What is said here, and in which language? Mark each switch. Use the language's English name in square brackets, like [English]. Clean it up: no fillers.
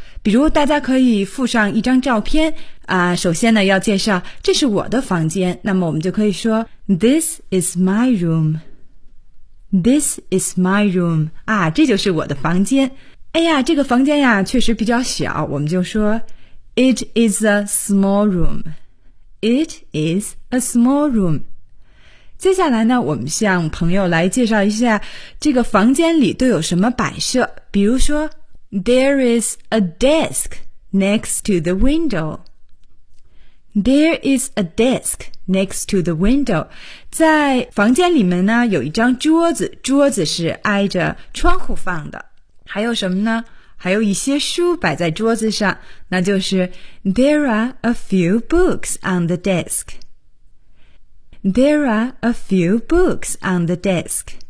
[Chinese] 比如大家可以附上一张照片啊，首先呢要介绍这是我的房间，那么我们就可以说 [English] This is my room， This is my room， [Chinese] 啊，这就是我的房间。哎呀，这个房间呀确实比较小，我们就说 [English] It is a small room， It is a small room。 [Chinese] 接下来呢我们向朋友来介绍一下这个房间里都有什么摆设。比如说 [English] There is a desk next to the window， There is a desk next to the window。 [Chinese] 在房间里面呢有一张桌子，桌子是挨着窗户放的。还有什么呢？还有一些书摆在桌子上，那就是 [English] There are a few books on the desk， There are a few books on the desk。